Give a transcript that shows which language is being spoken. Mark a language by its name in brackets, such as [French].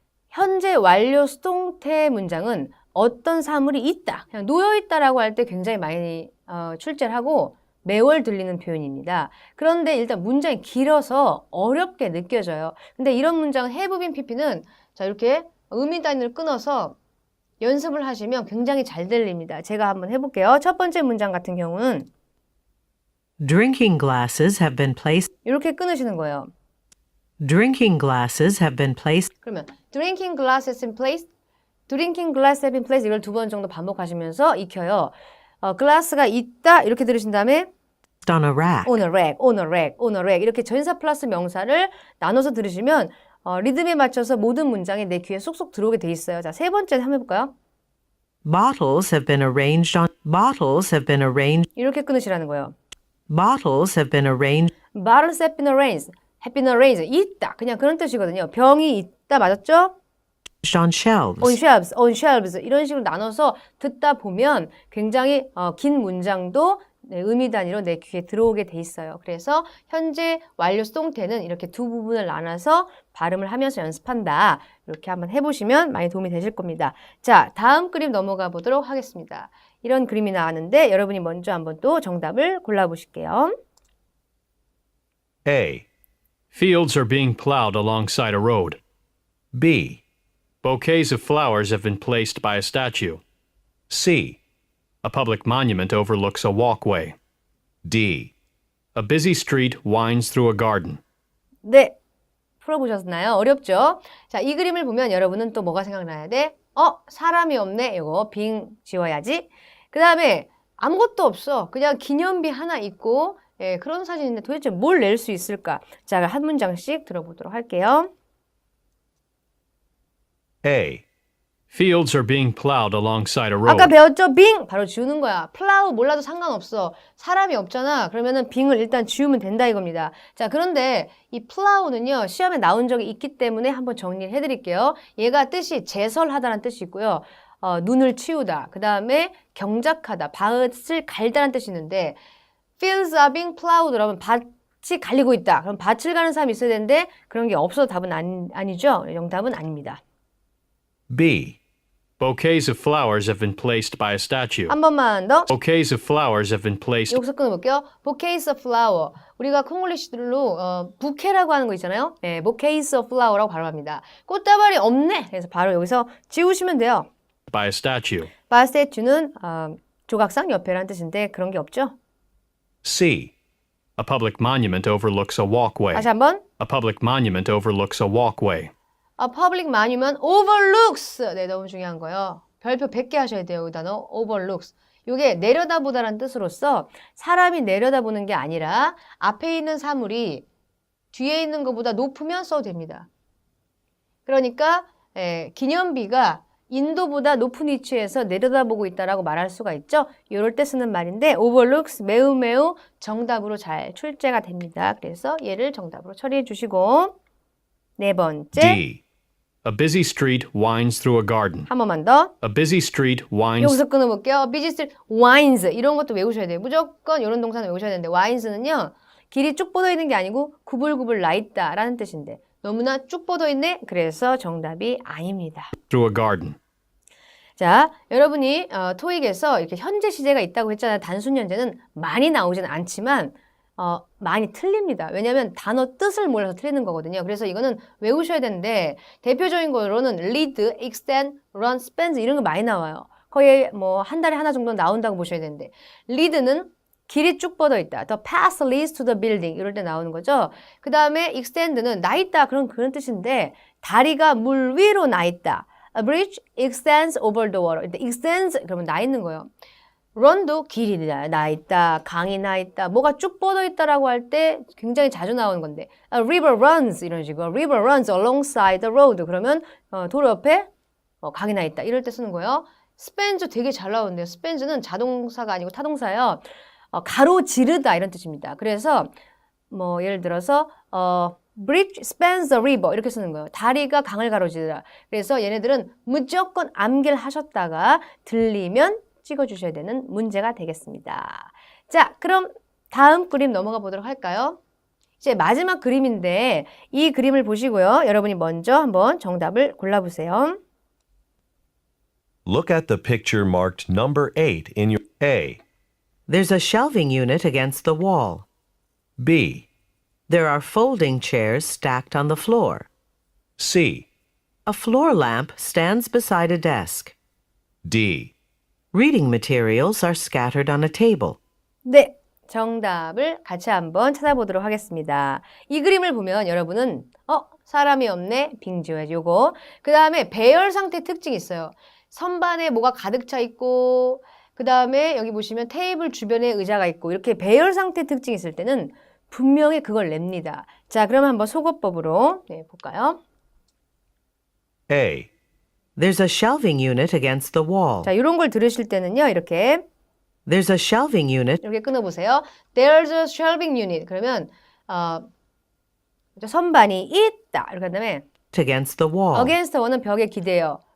[Korean] 현재 완료 수동태 문장은 어떤 사물이 있다, 그냥 놓여있다라고 할 때 굉장히 많이 출제를 하고 매월 들리는 표현입니다. 그런데 일단 문장이 길어서 어렵게 느껴져요. 근데 이런 문장은 [English] have been pp [Korean] 는 자, 이렇게 의미 단위를 끊어서 연습을 하시면 굉장히 잘 들립니다. 제가 한번 해볼게요. 첫 번째 문장 같은 경우는 [English] Drinking glasses have been placed. [Korean] 이렇게 끊으시는 거예요. [English] Drinking glasses have been placed. [Korean] 그러면 [English] drinking glass has been placed, drinking glass has been placed [Korean] 이걸 두 번 정도 반복하시면서 익혀요. glass가 있다 이렇게 들으신 다음에 [English] On a rack. on a rack, on a rack, on a rack [Korean] 이렇게 전사 플러스 명사를 나눠서 들으시면 리듬에 맞춰서 모든 문장이 내 귀에 쏙쏙 들어오게 돼 있어요. 자, 세 번째 한번 해볼까요? [English] Bottles have been arranged on. Bottles have been arranged. [Korean] 이렇게 끊으시라는 거예요. [English] Bottles have been arranged. Bottles have been arranged. [Korean] 있다. 그냥 그런 뜻이거든요. 병이 있다. 맞았죠? [English] on shelves. on shelves [Korean] 이런 식으로 나눠서 듣다 보면 굉장히 긴 문장도 네, 의미 단위로 내 귀에 들어오게 돼 있어요. 그래서 현재 완료 수동태는 이렇게 두 부분을 나눠서 발음을 하면서 연습한다. 이렇게 한번 해보시면 많이 도움이 되실 겁니다. 자, 다음 그림 넘어가 보도록 하겠습니다. 이런 그림이 나왔는데 여러분이 먼저 한번 또 정답을 골라보실게요. [English] A. Fields are being plowed alongside a road. B. Bouquets of flowers have been placed by a statue. C. A public monument overlooks a walkway. D. A busy street winds through a garden. [Korean] 네, 풀어보셨나요? 어렵죠? 자, 이 그림을 보면 여러분은 또 뭐가 생각나야 돼? 사람이 없네. 이거 빙 지워야지. 그 다음에 아무것도 없어. 그냥 기념비 하나 있고 예, 그런 사진인데 도대체 뭘 낼 수 있을까? 자, 한 문장씩 들어보도록 할게요. [English] A. Fields are being plowed alongside a road. [Korean] 아까 배웠죠? 빙! 바로 지우는 거야. 플라우 몰라도 상관없어. 사람이 없잖아. 그러면은 빙을 일단 지우면 된다 이겁니다. 자, 그런데 이 플라우는요, 시험에 나온 적이 있기 때문에 한번 정리를 해드릴게요. 얘가 뜻이 제설하다라는 뜻이 있고요. 눈을 치우다. 그 다음에 경작하다. 밭을 갈다라는 뜻이 있는데 [English] Fields are being plowed [Korean] 그러면 밭이 갈리고 있다. 그럼 밭을 가는 사람이 있어야 되는데 그런 게 없어서 답은 아니죠. 정답은 아닙니다. [English] B. Bouquets of flowers have been placed by a statue. [Korean] 한 번만 더. [English] Bouquets of flowers have been placed [Korean] 여기서 끊어볼게요. [English] Bouquets of flower. [Korean] 우리가 콩글리시들로 부케라고 하는 거 있잖아요. 네, [English] Bouquets of flower [Korean] 라고 발음합니다. 꽃다발이 없네. 그래서 바로 여기서 지우시면 돼요. [English] by a statue. [Korean] 바스테츄는 조각상 옆에라는 뜻인데 그런 게 없죠. [English] C. A public monument overlooks a walkway. [Korean] 다시 한번. [English] A public monument overlooks a walkway. A public monument overlooks. [Korean] 네, 너무 중요한 거예요. 별표 100개 하셔야 돼요. 이 단어 overlooks. 이게 내려다보다라는 뜻으로서 사람이 내려다보는 게 아니라 앞에 있는 사물이 뒤에 있는 것보다 높으면 써도 됩니다. 그러니까 기념비가 인도보다 높은 위치에서 내려다보고 있다라고 말할 수가 있죠. 이럴 때 쓰는 말인데 overlooks 매우 매우 정답으로 잘 출제가 됩니다. 그래서 얘를 정답으로 처리해 주시고 네 번째 [English] D. A busy street winds through a garden. [Korean] 한 번만 더 [English] A busy street winds [Korean] 여기서 끊어볼게요. [English] busy street winds [Korean] 이런 것도 외우셔야 돼요. 무조건 이런 동사는 외우셔야 되는데 winds는요. 길이 쭉 뻗어 있는 게 아니고 구불구불 나 있다라는 뜻인데 너무나 쭉 뻗어 있네. 그래서 정답이 아닙니다. [English] through a garden. [Korean] 자, 여러분이 토익에서 이렇게 현재 시제가 있다고 했잖아요. 단순 현재는 많이 나오진 않지만 많이 틀립니다. 왜냐하면 단어 뜻을 몰라서 틀리는 거거든요. 그래서 이거는 외우셔야 되는데 대표적인 거로는 lead, extend, run, spans 이런 거 많이 나와요. 거의 뭐 한 달에 하나 정도 나온다고 보셔야 되는데 lead는 길이 쭉 뻗어 있다. [English] The path leads to the building [Korean] 이럴 때 나오는 거죠. 그 다음에 extend는 나 있다 그런 뜻인데 다리가 물 위로 나 있다. [English] A bridge extends over the water. [Korean] extends 그러면 나 있는 거예요. run도 길이 나 있다, 강이 나 있다, 뭐가 쭉 뻗어 있다라고 할 때 굉장히 자주 나오는 건데 [English] A river runs [Korean] 이런 식으로 [English] river runs alongside the road [Korean] 그러면 도로 옆에 강이 나 있다 이럴 때 쓰는 거예요. spans 되게 잘 나오는데요. spans는 자동사가 아니고 타동사예요. 가로지르다 이런 뜻입니다. 그래서 뭐 예를 들어서 [English] bridge spans the river [Korean] 이렇게 쓰는 거예요. 다리가 강을 가로지르다. 그래서 얘네들은 무조건 암기를 하셨다가 들리면 찍어주셔야 되는 문제가 되겠습니다. 자, 그럼 다음 그림 넘어가 보도록 할까요? 이제 마지막 그림인데 이 그림을 보시고요. 여러분이 먼저 한번 정답을 골라보세요. [English] Look at the picture marked number 8 in your A. There's a shelving unit against the wall. B. There are folding chairs stacked on the floor. C. A floor lamp stands beside a desk. D. Reading materials are scattered on a table. [Korean] 네, 정답을 같이 한번 찾아보도록 하겠습니다. 이 그림을 보면 여러분은 사람이 없네, 빙 지워야지 요거. 그 다음에 배열 상태 특징이 있어요. 선반에 뭐가 가득 차 있고 그 다음에 여기 보시면 테이블 주변에 의자가 있고 이렇게 배열 상태 특징이 있을 때는 분명히 그걸 냅니다. 자, 그럼 한번 속어법으로 볼까요? [English] A. There's a shelving unit against the wall. [Korean] 자, 이런 걸 들으실 때는요, 이렇게 [English] There's a shelving unit. [Korean] 이렇게 끊어보세요. [English] There's a shelving unit. [Korean] 그러면 선반이 있다. 이렇게 한 다음에 [English] against the wall. against the wall [Korean] 은 벽에 기대요.